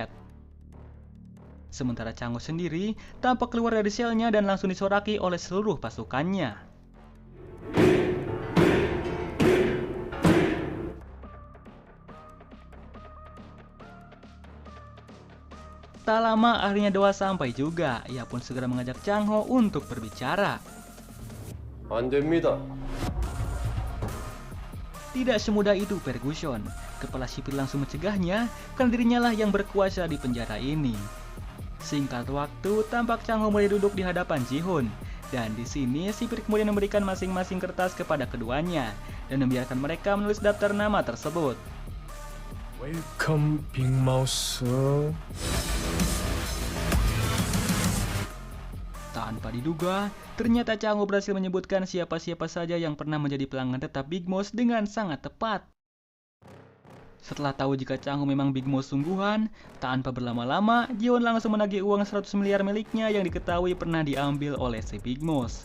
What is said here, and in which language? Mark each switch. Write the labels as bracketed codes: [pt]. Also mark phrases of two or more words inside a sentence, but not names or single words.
[id] Sementara Chang Ho sendiri tampak keluar dari selnya dan langsung disoraki oleh seluruh pasukannya. Tak lama akhirnya Doha sampai juga. Ia pun segera mengajak Chang Ho untuk berbicara. [ko] 안 됩니다. [id] Tidak semudah itu Ferguson. Kepala sipir langsung mencegahnya karena dirinya lah yang berkuasa di penjara ini. Singkat waktu, tampak Chang Ho mulai duduk di hadapan Ji-hoon. Dan di sini sipir kemudian memberikan masing-masing kertas kepada keduanya dan membiarkan mereka menulis daftar nama tersebut. [en] Welcome Big Mouth. [id] Tanpa diduga, ternyata Chang Ho berhasil menyebutkan siapa-siapa saja yang pernah menjadi pelanggan tetap Big Boss dengan sangat tepat. Setelah tahu jika Chang Ho memang Big Boss sungguhan, tanpa berlama-lama, Ji-hoon langsung menagih uang 100 miliar miliknya yang diketahui pernah diambil oleh si Big Boss.